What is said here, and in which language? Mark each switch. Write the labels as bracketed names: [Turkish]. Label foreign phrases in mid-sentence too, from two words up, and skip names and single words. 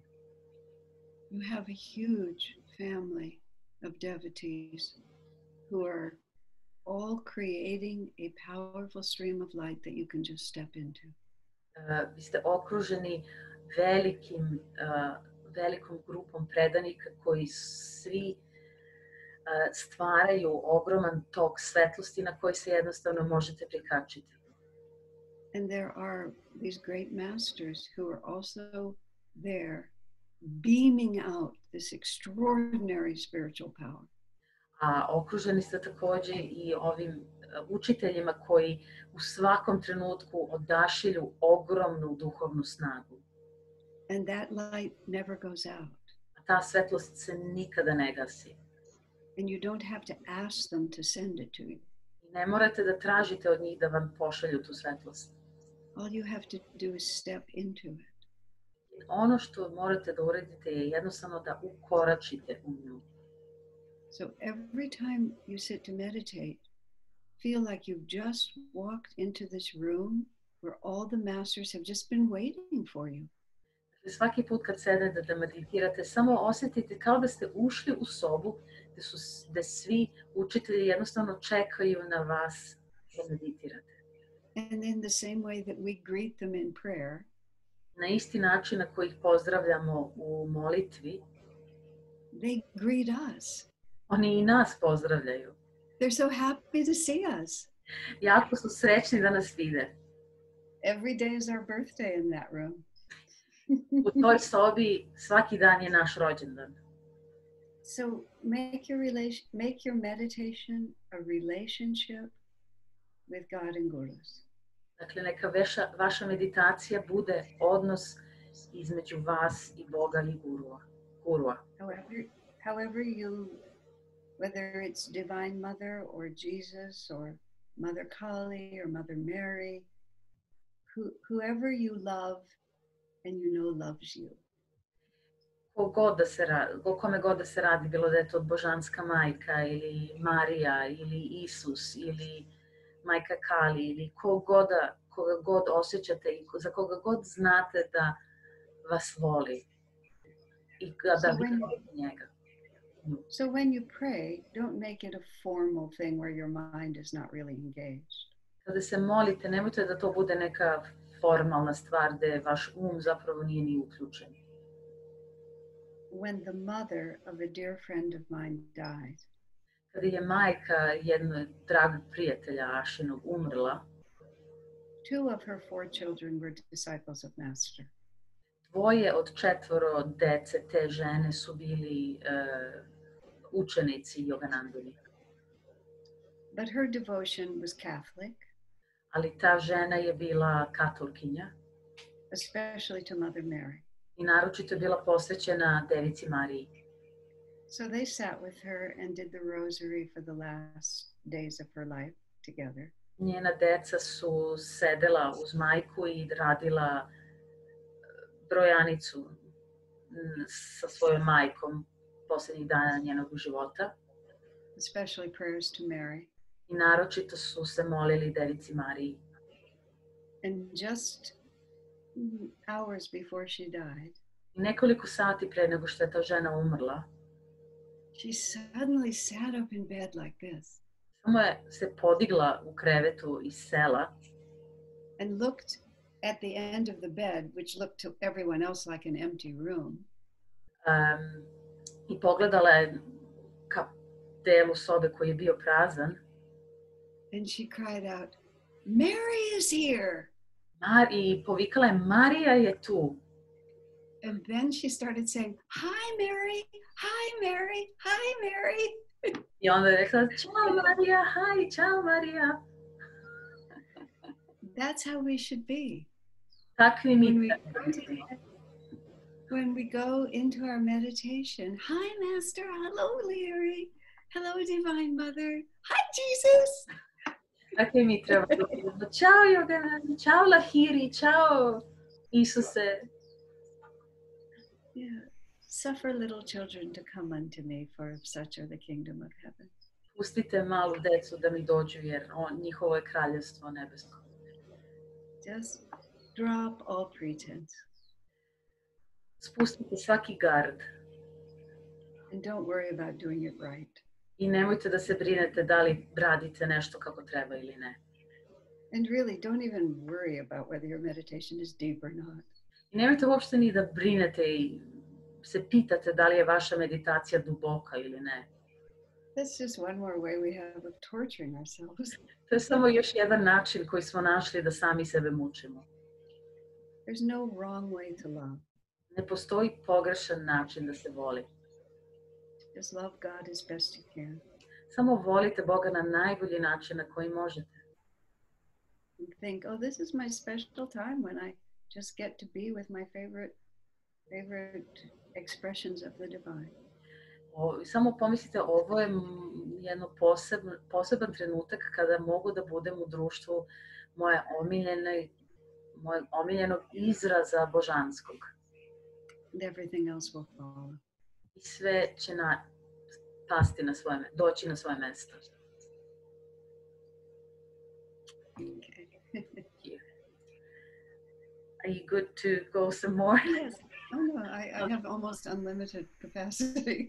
[English] You have a huge family of devotees who are all creating a powerful stream of light that you can just step into. [Serbian] Vi ste okruženi velikom grupom predanika koji svi stvaraju ogroman tok svetlosti na koji se jednostavno možete prikačiti. [English] And there are these great masters who are also there beaming out this extraordinary spiritual power. [Serbian] A okruženi ste takođe i ovim učiteljima koji u svakom trenutku odašilju ogromnu duhovnu snagu. [English] And that light never goes out. [Serbian] A ta svetlost se nikada ne gasi. [English] And you don't have to ask them to send it to you. [Serbian] Ne morate da tražite od njih da vam pošalju tu svetlost. [English] All you have to do is step into it. [Serbian] Ono što morate da uradite je jednostavno da ukoračite u nju. [English] So every time you sit to meditate, feel like you've just walked into this room where all the masters have just been waiting for you. [Serbian] Svaki put kad sedete da meditirate, samo osjetite kao da ste ušli u sobu gde svi učitelji jednostavno čekaju na vas da meditirate. [English] And in the same way that we greet them in prayer, [Serbian] na isti način na koji ih pozdravljamo u molitvi, [English] they greet us. [Serbian] Oni i nas pozdravljaju. [English] They're so happy to see us. [Serbian] Jako su srećni da nas vide. [English] Every day is our birthday in that room. [Serbian] U toj sobi svaki dan je naš rođendan. [English] So make your meditation a relationship with God and gurus. [Serbian] Dakle, neka vaša meditacija bude odnos između vas i Boga i gurua. [English] However you, whether it's Divine Mother or Jesus or Mother Kali or Mother Mary, whoever you love and you know loves you. [Serbian] Kome god da se radi, bilo da je to božanska majka ili Marija ili Isus ili majka Kali ili koga god osjećate i za koga god znate da vas voli i da vi volite njega. [English] So when you pray, don't make it a formal thing where your mind is not really engaged. [Serbian] Kada se molite, nemojte da to bude neka formalna stvar gde vaš zapravo nije ni uključen. [English] When the mother of a dear friend of mine died, [Serbian] kada je majka jednog dragog prijatelja Ašinog umrla, [English] 2 of her 4 children were disciples of Master. [Serbian] 2 od 4 dece te žene su bili učenici Yoganandini. [English] But her devotion was Catholic. [Serbian] Ali ta žena je bila katolkinja. [English] Especially to Mother Mary. [Serbian] I naročito je bila posvećena Devici Mariji. [English] So they sat with her and did the rosary for the last days of her life together. [Serbian] Njena deca su sedela uz majku i radila brojanicu sa svojom majkom posljednjih dana njenog života. [English] Especially prayers to Mary. [Serbian] I naročito su se molili Devici Mariji. [English] And just hours before she died, [Serbian] I nekoliko sati pre nego što je ta žena umrla, [English] she suddenly sat up in bed like this. [Serbian] Samo je se podigla u krevetu i sela. [English] And looked at the end of the bed, which looked to everyone else like an empty room. [Serbian] I pogledala je ka delu sobe koji je bio prazan. [English] And she cried out, "Mary is here!" [Serbian] I povikala je, Marija je tu. [English] And then she started saying, "Hi, Mary! Hi, Mary! Hi, Mary!" [Serbian] I onda je rekla, "Ćao, Marija! Hi, čao, Marija!" [English] That's how we should be. [Serbian] Takvi mi [English] when we go into our meditation, "Hi, Master! Hello, Larry! Hello, Divine Mother! Hi, Jesus!" [Serbian] Takvi mi treba da budemo. Ćao, Yogananda! Ćao, Lahiri! Ćao, Isuse! [English] Yeah. Suffer little children to come unto me, for of such are the kingdom of heaven. [Serbian] Pustite malu decu da mi dođu, jer njihovo je kraljevstvo nebesko. [English] Just drop all pretense. [Serbian] Spustite svaki gard. [English] And don't worry about doing it right. [Serbian] I nemojte da se brinete da li radite nešto kako treba ili ne. [English] And really, don't even worry about whether your meditation is deep or not. [Serbian] I nemojte uopšte ni da brinete i se pitate da li je vaša meditacija duboka ili ne. [English] That's just one more way we have of torturing ourselves. [Serbian] To je samo još jedan način koji smo našli da sami sebe mučimo. [English] There's no wrong way to love. [Serbian] Ne postoji pogrešan način da se voli. [English] Just love God as best you can. [Serbian] Samo volite Boga na najbolji način na koji možete. [English] And think, oh, this is my special time when I just get to be with my favorite expressions of the divine. [Serbian] Samo pomislite, ovo je jedno poseban trenutak kada mogu da budem u društvu moje omiljenog izraza božanskog. [English] And everything else will follow. [Serbian] I sve će doći na svoje mesto. [English] Okay. Are you good to go some more? Yes. Oh no, I have almost unlimited capacity.